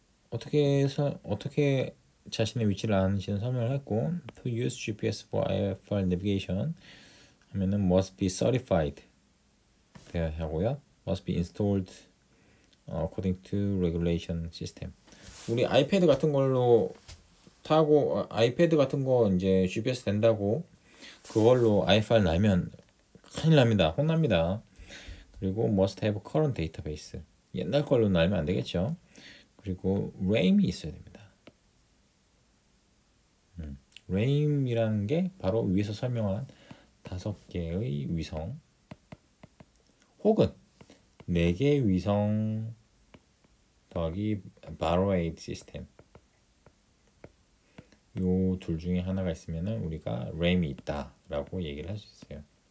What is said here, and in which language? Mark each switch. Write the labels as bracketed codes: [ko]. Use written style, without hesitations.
[ko] 어떻게 자신의 위치를 아는지는 설명을 했고, [en] to use GPS for IFR navigation [ko] 하면은 [en] must be certified [ko] 되어야 하고요. [en] must be installed according to regulation system. [ko] 우리 아이패드 같은 걸로 타고 아이패드 같은 거 이제 GPS 된다고 그걸로 IFR 나면 큰일 납니다. 혼납니다. [en] 그리고 must have current database. [ko] 옛날 걸로 날면 안 되겠죠. 그리고 RAM이 있어야 됩니다. RAM이라는 게 바로 위에서 설명한 5개의 위성 혹은 4개의 위성 더하기 바로웨이드 시스템, 요 둘 중에 하나가 있으면은 우리가 RAM이 있다라고 얘기를 할 수 있어요.